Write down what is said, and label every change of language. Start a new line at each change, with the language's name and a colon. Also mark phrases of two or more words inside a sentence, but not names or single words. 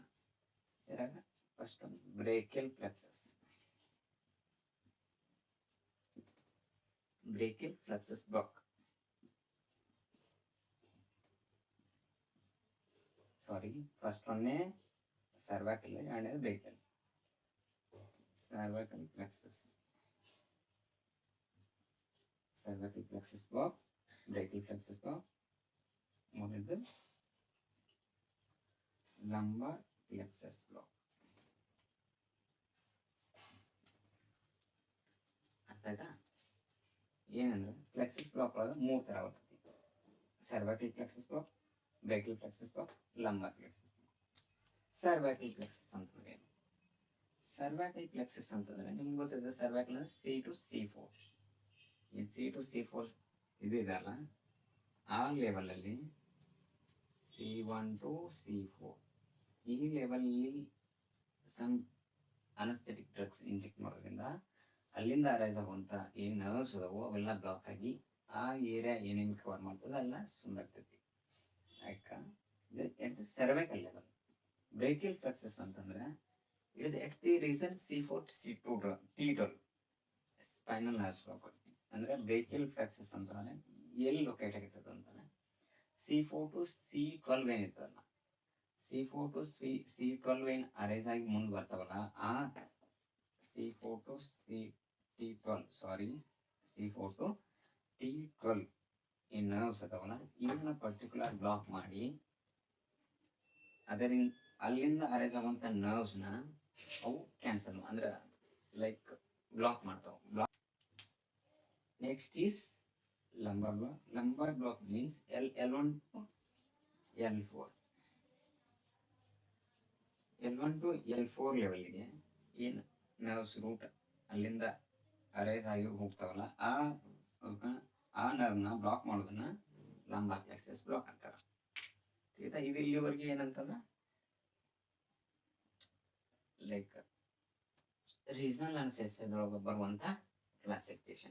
English: ಇದ್ರಾಗ first brachial plexus block. sorry, first one cervical ಎರಡನೇದು ಬ್ರೇಕಿಯಲ್. cervical plexus block, brachial plexus block, ಮೂರನೇದು lumbar plexus block.
Kannada: ಅರ್ಥ ಆಯ್ತಾ? ಏನಂದ್ರೆ
English: plexus block
Kannada: ಒಳಗೆ ಮೂರು ತರ ಬರ್ತೈತಿ:
English: cervical plexus block, brachial plexus block, lumbar plexus block. cervical plexus
Kannada: ಅಂತಂದ್ರೆ ಏನು?
English: cervical plexus
Kannada: ಅಂತಂದ್ರೆ ನಿಮ್ಗೆ ಗೊತ್ತಿದೆ ಸರ್ವೈಕಲ್ ಅಂದ್ರೆ C2C4. ಈ C2C4 ಇದು ಇದಲ್ಲ ಆ ಲೆವೆಲ್ ಅಲ್ಲಿ C1 to C4 ಈ ಲೆವೆಲ್ಲಿ
English: some anesthetic drugs inject
Kannada: ಮಾಡೋದ್ರಿಂದ ಅಲ್ಲಿಂದ ಅರೈಸ್ ಆಗುವಂತ ಏನ್ ನರ್ವ್ಸ್ ಅದಾವೋ ಅವೆಲ್ಲ ಬ್ಲಾಕ್ ಆಗಿ ಆ ಏರಿಯಾ ಏನೇನು ಕವರ್ ಮಾಡ್ತದೆ ಅಲ್ಲ ಸುಂದಾಗ್ತೈತಿ.
English: ಯಾಕ cervical level. brachial plexus ಅಂತಂದ್ರೆ it is at the region C4 C2 T12 spinal nerve block.
Kannada: ಅಂದ್ರೆ
English: brachial plexus
Kannada: ಅಂತಂದ್ರೆ ಎಲ್ಲಿ ಲೊಕೇಟ್ ಆಗಿರ್ತದೆ ಅಂತಾನೆ C4 to C12 ಏನಿರ್ತದಲ್ಲ C4 to C12 ಏನ್ ಅರೇಸ್ ಆಗಿ ಮುಂದೆ ಬರ್ತಾವಲ್ಲ ಆ C4 to T12 ಏನ್ ನರ್ವ್ಸ್ ಅದಾವಲ್ಲ ಇವನ್ನ
English: particular block
Kannada: ಮಾಡಿ ಅದರಿಂದ ಅಲ್ಲಿಂದ ಅರೇಜ್ ಆಗುವಂತ ನರ್ವ್ಸ್ ನ ಅವು ಕ್ಯಾನ್ಸಲ್ ಅಂದ್ರೆ
English: like block
Kannada: ಮಾಡ್ತಾವ.
English: next is lumbar block means L1 to L4
Kannada: ಲೆವೆಲ್ಗೆ ಏನು
English: nerves root
Kannada: ಅಲ್ಲಿಂದ ಅರೇಸ್ ಆಗಿ ಹೋಗ್ತಾವಲ್ಲ ಆ ನರ್ವ್ನ ಬ್ಲಾಕ್ ಮಾಡೋದನ್ನ
English: lumbar plexus block
Kannada: ಅಂತಾರ. ಇದು ಇಲ್ಲಿವರೆಗೆ ಏನಂತಂದ್ರ
English: like regional
Kannada: ಅನಸ್ತೇಸಿಯಾದೊಳಗೆ ಬರುವಂತ ಕ್ಲಾಸಿಫಿಕೇಶನ್.